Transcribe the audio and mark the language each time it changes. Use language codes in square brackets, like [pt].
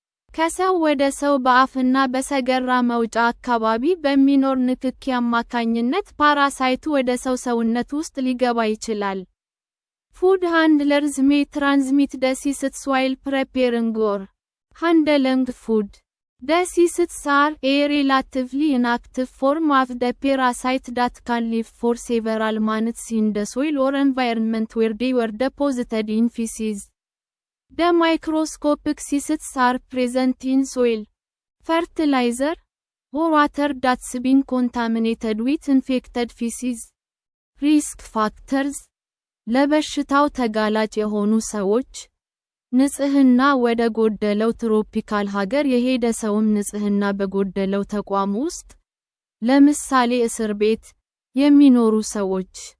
[am] ከሰው ወደ ሰው በአፍና በሰገራ መውጫ አካባቢ በሚኖር ንክኪ አማካኝነት ፓራሳይቱ ወደ ሰው ሰውነት ውስጥ ሊገባ ይችላል። [en] ፉድ ሃንድለርስ may transmit diseases while preparing or handling food. Diseases are a relatively inactive form of the parasite that can live for several months in the soil or environment where they were deposited in feces. The microscopic cysts are present in soil, fertilizer, or water that's been contaminated with infected feces. Risk factors [am] ለበሽታው ተጋላጭ የሆኑ ሰዎች ንጽህና ወደ ጎደለው ትሮፒካል ሀገር የሄደ ሰውም ንጽህና በጎደለው ተቋም ውስጥ ለምሳሌ እስር ቤት የሚኖሩ ሰዎች